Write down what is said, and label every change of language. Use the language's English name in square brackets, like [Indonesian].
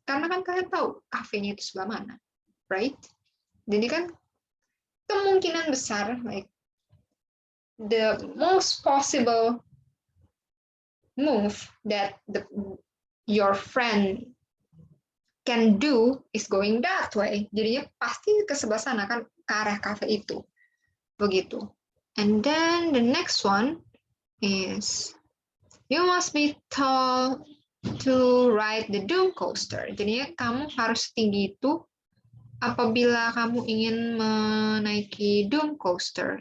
[Indonesian] Karena kan kalian tahu kafenya itu sebelah mana, [English] right? [Indonesian] Jadi kan kemungkinan besar, [English] like the most possible move that your friend can do is going that way. [Indonesian] Jadinya pasti ke sebelah sana kan, ke arah cafe itu. Begitu. [English] And then the next one is you must be tall to ride the Doom coaster. [Indonesian] Jadinya kamu harus tinggi itu apabila kamu ingin menaiki Doom coaster.